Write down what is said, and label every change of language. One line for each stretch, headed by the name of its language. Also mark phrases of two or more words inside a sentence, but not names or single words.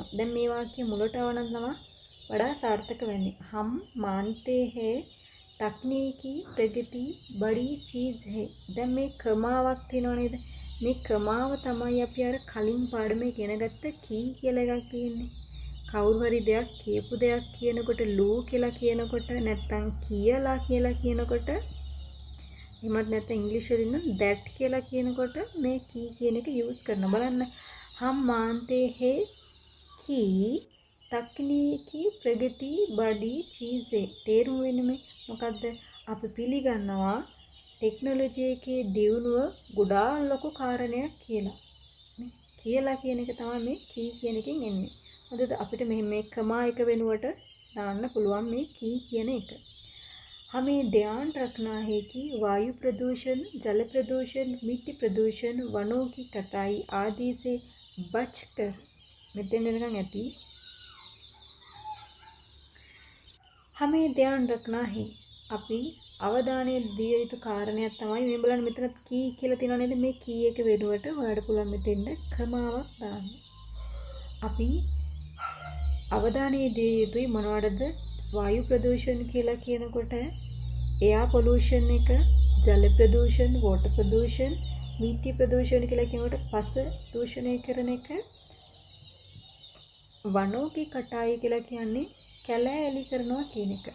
Sinhala: දැන් මේ වාක්‍ය මුලට આવනම් තමයි වඩා සාර්ථක වෙන්නේ.
Hindi: हम मानते हैं तकनीकी प्रगति बड़ी चीज़ है.
Sinhala: දැන් මේ ක්‍රමාවක් තියෙනව නේද? මේ ක්‍රමාව තමයි අපි අර කලින් පාඩමේ ඉගෙන ගත්ත කී කියලා එකක් තියෙන්නේ. කවුරු හරි දෙයක් කියපු දෙයක් කියනකොට ලූ කියලා කියනකොට නැත්නම් කියලා කියනකොට එහෙමත් නැත්නම් ඉංග්‍රීසි වලින් that කියලා කියනකොට මේ කී කියන එක යූස් කරන බලන්න.
Hindi: हम मानते हैं कि तकनीकी प्रगति बड़ी चीज़ है.
Sinhala: තේරුම වෙන්නේ මේ මොකද්ද? අපි පිළිගන්නවා ටෙක්නොලොජි එකේ දියුණුව ගොඩාක් ලොකු කාරණයක් කියලා. කියලා කියන එක තමයි මේ කී කියන එකෙන් එන්නේ. හරිද? අපිට මේ ක්‍රමා එක වෙනුවට දාන්න පුළුවන් මේ කී කියන එක.
Hindi: हमें ध्यान रखना है कि वायु प्रदूषण, जल प्रदूषण, मिट्टी प्रदूषण, वनों की कटाई आदि से बचकर
Sinhala: මෙතෙන් වෙනකන් ඇති.
Hindi: हमें ध्यान रखना है.
Sinhala: අපි අවධානය දිය යුතු කාරණයක් තමයි මේ බලන්න මෙතන කී කියලා තියෙනවා නේද? මේ කී එක වෙනුවට ඔයාලට පුළුවන් මෙතෙන්ද ක්‍රමාවක් දාන්න. අපි අවධානය දිය යුතුයි මොනවටද? වායු ප්‍රදූෂණ කියලා කියනකොට එයා පොලූෂන් එක, ජල ප්‍රදූෂණ, වෝටර් ප්‍රදූෂණ, මිටි ප්‍රදූෂණ කියලා කියනකොට පස දූෂණය කරන එක,
Hindi: वनों की कटाई
Sinhala: කියලා කියන්නේ කැලෑලි කරනවා කියන එක.